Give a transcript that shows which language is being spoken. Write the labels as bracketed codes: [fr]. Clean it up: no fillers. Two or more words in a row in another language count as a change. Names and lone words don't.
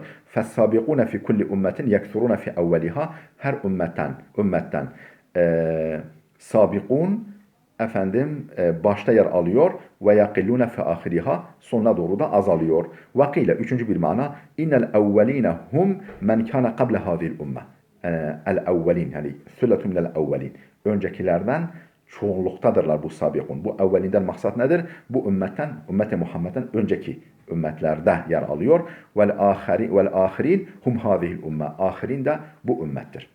[ar] فالسابقون في كل أمة يكثرون في أولها, [tr] her ümmetten sabikun efendim başta yer alıyor ve [ar] يقلون في آخرها, [tr] sonuna doğru da azalıyor. [ar] Vakile [tr] üçüncü bir mana, [ar] إن الأولين هم من كان قبل هذه الأمة. الأولين, [tr] yani [ar] ثلة من الأولين, [tr] öncekilerden çoğunluktadırlar bu sabikun. Bu evvelinden maksat nedir? Bu ümmetten, ümmeti Muhammed'den önceki ümmetlerde yer alıyor. [ar] والآخرين هم هذه الأمة. [tr] Ahirin de bu ümmettir.